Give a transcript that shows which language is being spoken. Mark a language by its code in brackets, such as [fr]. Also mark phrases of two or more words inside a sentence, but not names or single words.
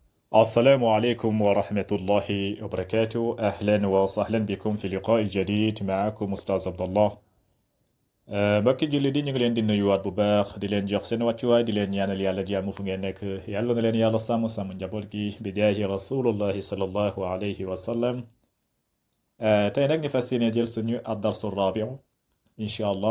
[ar] السلام عليكم ورحمة الله وبركاته. أهلا وسهلا بكم في لقاء جديد معكم أستاذ عبد الله. [wo] mbokki julli di ñu ngi leen di nuyuwaat bu baax di leen jox seen wàccuwaay di leen ñaanal yàlla jàmm fu ngeen nekk yàlla na leen yàlla sàmm njaboot gi [ar] بجاه رسول الله صلى الله عليه وسلم. [wo] tey nag ñu fas yéene jël suñu [ar] الدرس الرابع إن شاء الله.